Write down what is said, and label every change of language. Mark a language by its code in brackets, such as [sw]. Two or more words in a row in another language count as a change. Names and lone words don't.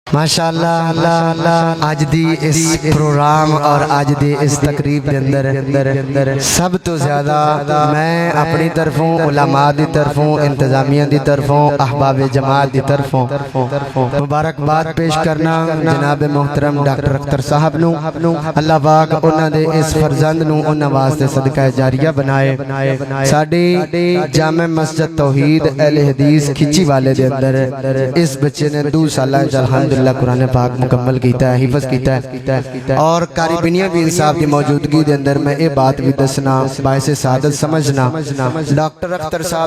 [pa] ماشاءاللہ آج دی اس پروگرام اور آج دی اس تقریب دے اندر سب تو زیادہ میں اپنی طرفوں علماء دی طرفوں انتظامیہ دی طرفوں احباب جماعت دی طرفوں مبارکباد پیش کرنا جناب محترم ڈاکٹر اختر صاحب نو اللہ پاک انہاں دے اس فرزند نو انہاں واسطے صدقہ جاریہ بنائے ساڑی جامع مسجد توحید اہل حدیث کھچی والے دے اندر اس بچے نے 2 سالہ الحمدللہ قرآن پاک مکمل کیتا ہے حفظ کیتا ہے اور قاری بنیا بھی انصاف دی موجودگی دے اندر میں اے بات بھی دسنا باعث سعادت سمجھنا ڈاکٹر اختر صاحب